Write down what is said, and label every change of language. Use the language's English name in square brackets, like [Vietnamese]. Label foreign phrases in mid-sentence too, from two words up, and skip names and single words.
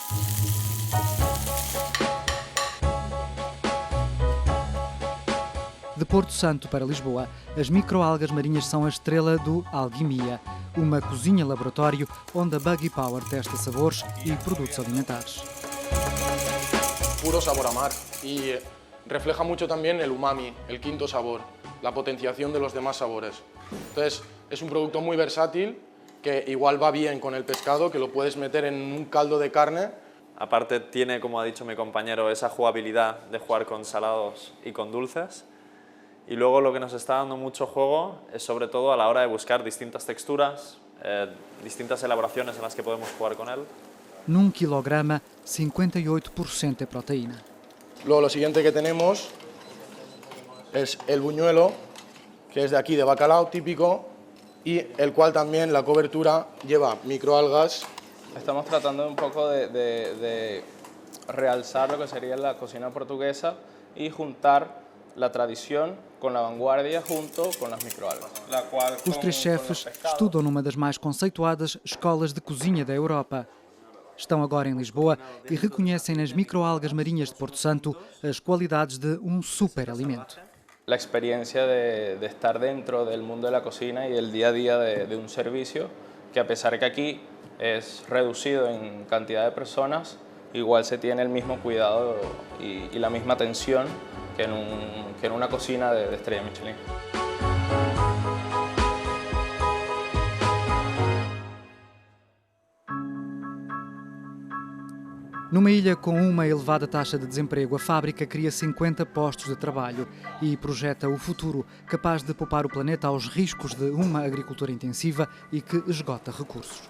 [Portuguese] De Porto Santo para Lisboa, as microalgas marinhas são a estrela do Alquimia, uma cozinha-laboratório onde a Buggy Power testa sabores e produtos alimentares. [Spanish] Puro sabor a mar. Y refleja mucho también el umami, el quinto sabor, la potenciación de los demás sabores. Entonces, es un producto muy versátil que igual va bien con el pescado, que lo puedes meter en un caldo de carne. Aparte tiene, como ha dicho mi compañero, esa jugabilidad de jugar con salados y con dulces. Y luego lo que nos está dando mucho juego es sobre todo a la hora de buscar distintas texturas, distintas elaboraciones en las que podemos jugar con él. [Portuguese] Num quilograma, 58% de proteína. [Spanish] Luego lo siguiente que tenemos es el buñuelo, que es de aquí de bacalao típico, y el cual también la cobertura lleva microalgas. Estamos tratando un poco de realzar lo que sería la cocina portuguesa y juntar la tradición con la vanguardia junto con las microalgas. [Portuguese] Os três chefes estudam numa das mais conceituadas escolas de cozinha da Europa. Estão agora em Lisboa e reconhecem nas microalgas marinhas de Porto Santo as qualidades de um superalimento. [Spanish] La experiencia de estar dentro del mundo de la cocina y el día a día de un servicio que, a pesar que aquí es reducido en cantidad de personas, igual se tiene el mismo cuidado y la misma atención que en una cocina de estrella Michelin. [Portuguese] Numa ilha com uma elevada taxa de desemprego, a fábrica cria 50 postos de trabalho e projeta o futuro capaz de poupar o planeta aos riscos de uma agricultura intensiva e que esgota recursos.